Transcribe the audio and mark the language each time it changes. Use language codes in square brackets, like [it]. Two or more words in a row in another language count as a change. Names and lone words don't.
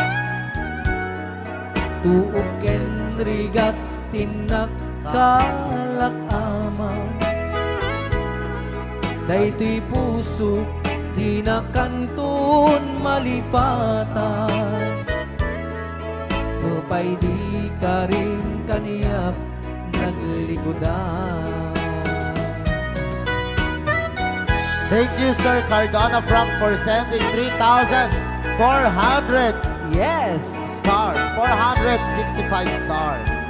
[ilo] Tuok ken rigat tinakkalak amaw. Daytoy puso di na kanton malipatan. Nupay di ka rin kaniyak naglikodan. [en] Thank you, Sir Cardona Frank, for sending 3,400 Yes! stars. 465 stars.